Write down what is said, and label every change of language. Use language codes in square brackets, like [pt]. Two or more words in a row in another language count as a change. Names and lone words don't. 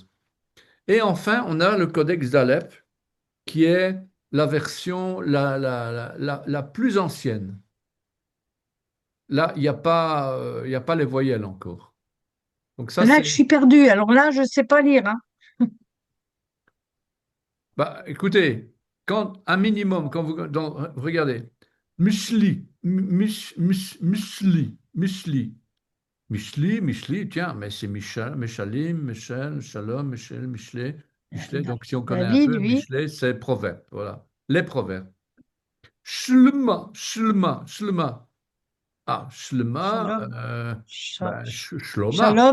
[fr] Et enfin, on a le Codex d'Alep, qui est la version la plus ancienne. Là, il y a pas les voyelles encore. Donc ça, Là, c'est... je suis perdue. Alors là, je sais pas lire, hein. Bah, écoutez, quand un minimum, regardez, musli, musli, Mishli. Mishli, tiens, mais c'est Michel, Michalim, Michel, Shalom, Michel, Michelet, Michelet. Donc, si on connaît un David, peu, oui. Michelet, c'est proverbe. Voilà. Les proverbes. Shlema. Ah, Shlema, Shalom. Shloma.